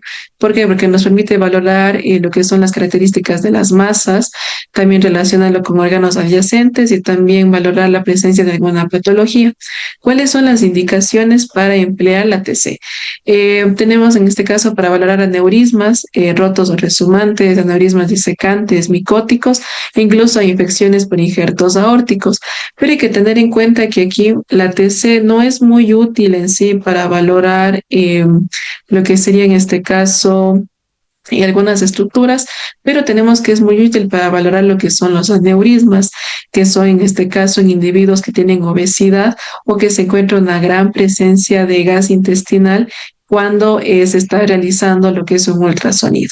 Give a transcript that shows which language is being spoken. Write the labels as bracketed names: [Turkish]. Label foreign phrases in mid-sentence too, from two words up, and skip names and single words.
[Spanish] ¿Por qué? Porque nos permite valorar lo que son las características de las masas, también relacionarlo con órganos adyacentes y también valorar la presencia de alguna patología. ¿Cuáles son las indicaciones para emplear la TC? Tenemos en este caso para valorar aneurismas rotos o resumantes, aneurismas disecantes, micóticos e incluso infecciones por injertos aórticos. Pero hay que tener en cuenta que aquí la TC no es muy útil en sí para valorar lo que sería en este caso y algunas estructuras, pero tenemos que es muy útil para valorar lo que son los aneurismas, que son en este caso en individuos que tienen obesidad o que se encuentra una gran presencia de gas intestinal cuando se está realizando lo que es un ultrasonido.